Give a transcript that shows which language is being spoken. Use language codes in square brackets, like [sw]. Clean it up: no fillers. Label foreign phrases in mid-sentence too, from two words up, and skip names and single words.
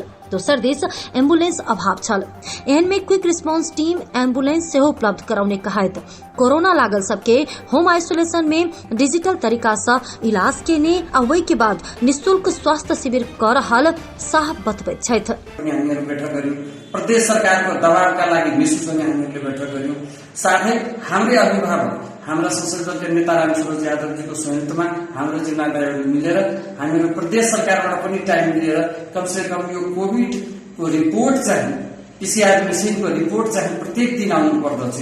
[mai] दोसर दिस एम्बुलेंस अभाव छल। एहन में क्विक रिस्पांस टीम एम्बुलेंस सेहो उपलब्ध करौने कहैत कोरोना लागल सबके होम आइसोलेशन में डिजिटल तरीका से इलाज केने आ ओहि के बाद निःशुल्क स्वास्थ्य शिविर कर रहल शाह बतबैत छथि। [ne] प्रदेश सरकार को दबाव का लागि विशेष में हामीले बैठक गर्यौं। साथै हाम्रै अभिभावक हाम्रा संसदीय दल के नेता रामसुरज यादव जी को संयुक्तमा हाम्रो जिल्लाबाट मिलेर हामीहरू प्रदेश सरकारबाट पनि टाइम लिएर कम से कम यो कोभिड को रिपोर्ट चाहिँ [en] PCR machine [ne] को रिपोर्ट चाहिँ प्रत्येक दिन आउनु पर्दछ।